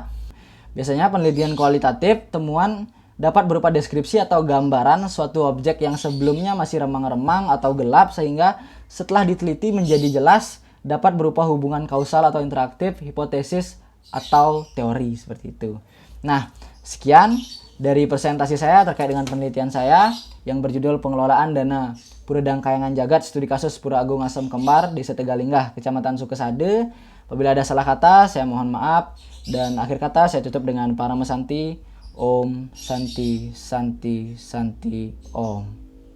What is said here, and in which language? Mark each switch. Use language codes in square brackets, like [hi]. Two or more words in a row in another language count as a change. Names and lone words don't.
[id] Biasanya penelitian kualitatif temuan dapat berupa deskripsi atau gambaran suatu objek yang sebelumnya masih remang-remang atau gelap sehingga setelah diteliti menjadi jelas, dapat berupa hubungan kausal atau interaktif, hipotesis atau teori seperti itu. Nah, sekian dari presentasi saya terkait dengan penelitian saya yang berjudul Pengelolaan Dana Pura Dangkayangan Jagat Studi Kasus Pura Agung Asem Kembar, Desa Tegalinggah, Kecamatan Sukesade. Apabila ada salah kata, saya mohon maaf. Dan akhir kata saya tutup dengan Parama Santi. [sa] Om Santi Santi Santi Om.